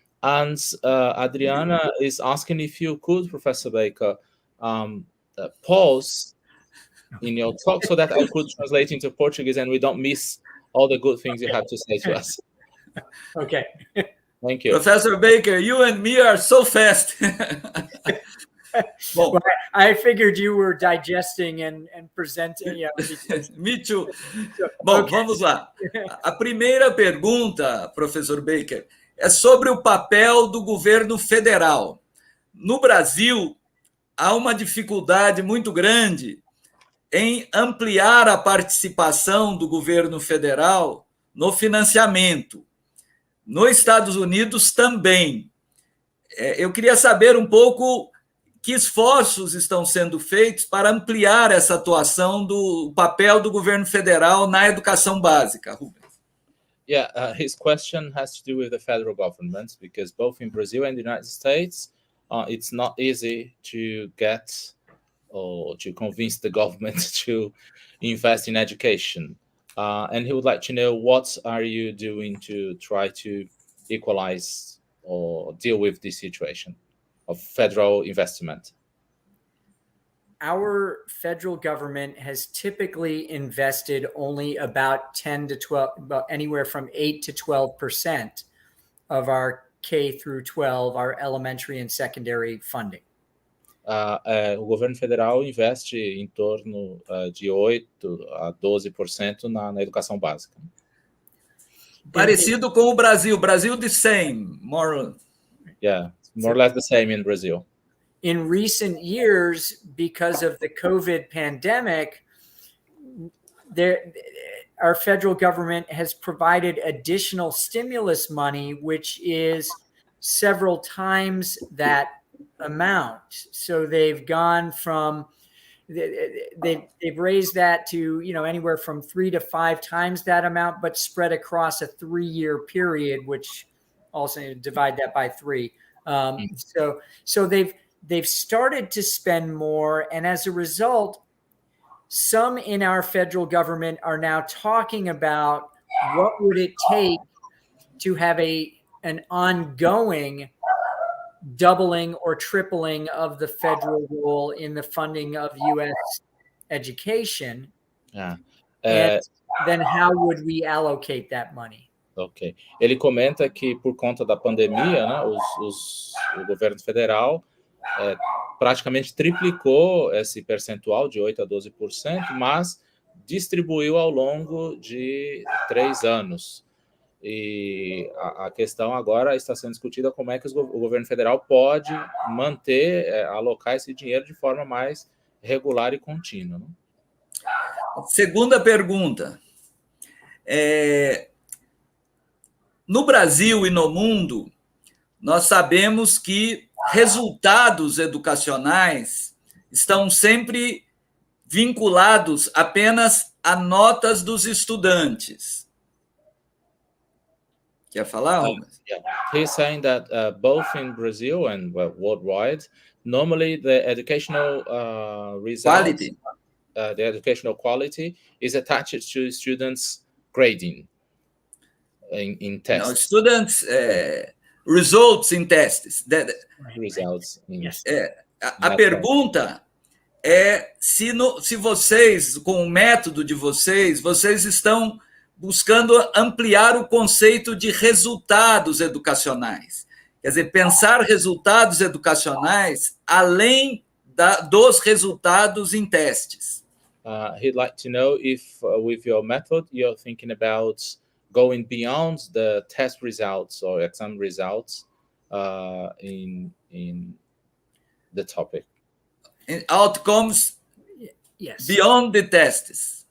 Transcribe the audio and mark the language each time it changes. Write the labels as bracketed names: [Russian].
[English] And Adriana is asking if you could, Professor Baker, pause in your talk so that I could translate into Portuguese and we don't miss all the good things you have to say to us. Okay. Thank you. Professor Baker, you and me are so fast. Bom, well, I figured you were digesting and presenting. You know, Me too. [Portuguese] Bom, okay. Vamos lá. A primeira pergunta, professor Baker, é sobre o papel do governo federal. No Brasil, há uma dificuldade muito grande em ampliar a participação do governo federal no financiamento. Nos Estados Unidos também. Eu queria saber um pouco que esforços estão sendo feitos para ampliar essa atuação do papel do governo federal na educação básica, Rubens. [English] Yeah, his question has to do with the federal government, because both in Brazil and the United States, it's not easy to get or to convince the government to invest in education. And he would like to know, what are you doing to try to equalize or deal with this situation of federal investment? Our federal government has typically invested only about 10 to 12, about anywhere from 8 to 12% of our K through 12, our elementary and secondary funding. [Portuguese] O governo federal investe em torno de 8 a 12% na educação básica. Parecido com o Brasil. Brasil [English] the same, more. Yeah, more or less the same in Brazil. In recent years, because of the COVID pandemic, our federal government has provided additional stimulus money, which is several times that amount. So they've gone from, they've raised that to, you know, anywhere from 3 to 5 times that amount, but spread across a 3-year period, which also divide that by 3. So they've started to spend more, and as a result, some in our federal government are now talking about what would it take to have an ongoing doubling or tripling of the federal role in the funding of U.S. education. And then how would we allocate that money? Ok. [Portuguese] Ele comenta que por conta da pandemia, né, o governo federal praticamente triplicou esse percentual de 8 a 12%, mas distribuiu ao longo de 3 anos. E a questão agora está sendo discutida como é que o governo federal pode manter, alocar esse dinheiro de forma mais regular e contínua. Né? Segunda pergunta. No Brasil e no mundo, nós sabemos que resultados educacionais estão sempre vinculados apenas a notas dos estudantes. Quer falar, Rubens? [English] Yeah. He's saying that both in Brazil and worldwide, normally the educational results, quality. The educational quality is attached to students' grading. in tests. No, students results in tests. Results in Yes. [Portuguese] A pergunta é se vocês, com o método de vocês estão buscando ampliar o conceito de resultados educacionais. Quer dizer, pensar resultados educacionais além dos resultados em testes. [English] He'd like to know if, with your method, you're thinking about going beyond the test results or exam results in the topic. Outcomes Yes. beyond the tests.